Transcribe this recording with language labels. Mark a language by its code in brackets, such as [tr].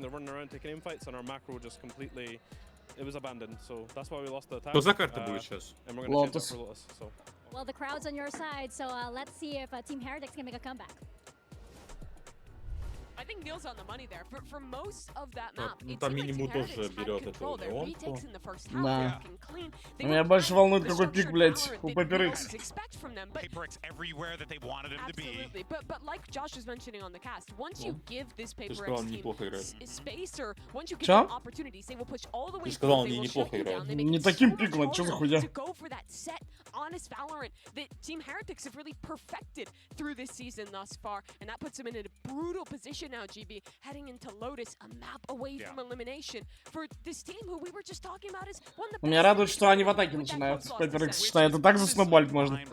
[en] They're running around taking aim fights, and our macro just completely it was abandoned. So that's why we lost the attack. And we're going to change that for Lotus. So. Well, the crowd's on your side, so let's see if Team Heretics can make a comeback. I think Neil's on the money there. For most of that map, [ru] Ну там минимум тоже берет это он. Да. Меня больше волнует, какой пик, блядь, у PaperX. [en] PaperX everywhere that they wanted him to be. But like Josh was mentioning on the cast, once you give this PaperX team space or once you give them opportunities, they will push all the way through. They will shut you down. They make [ru] Не таким пиком, это что за хуйня? [en] to go for that set, honest Valorant that Team Heretics have really perfected through this season thus far, and that puts them in a brutal position now, GB, heading into Lotus, a map away from elimination for this team who we were just talking about is one of the [ru] Меня радует, что они в атаке начинают. PaperX считает, это так засноболить можно.